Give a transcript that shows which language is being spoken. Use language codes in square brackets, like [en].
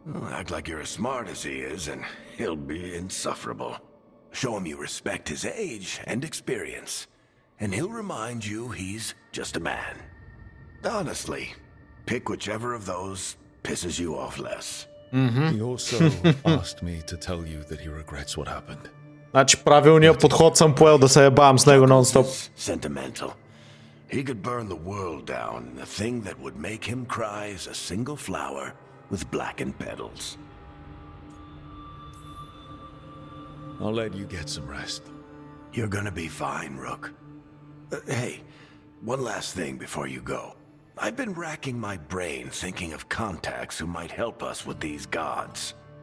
[en] Act like you're as smart as he is and he'll be insufferable. Show him you respect his age and experience. and he'll remind you he's just a man. Honestly, pick whichever of those pisses you off less. He also asked me to tell you that he regrets what happened. [bg] Значи правилният подход съм поел да се ебавам с него нон-стоп. [en] Sentimental. He could burn the world down, and the thing that would make him cry is a single flower with blackened petals. I'll let you get some rest. You're gonna be fine, Rook. Hey, one last thing before you go. I've been racking my brain thinking of contacts who might help us with these gods.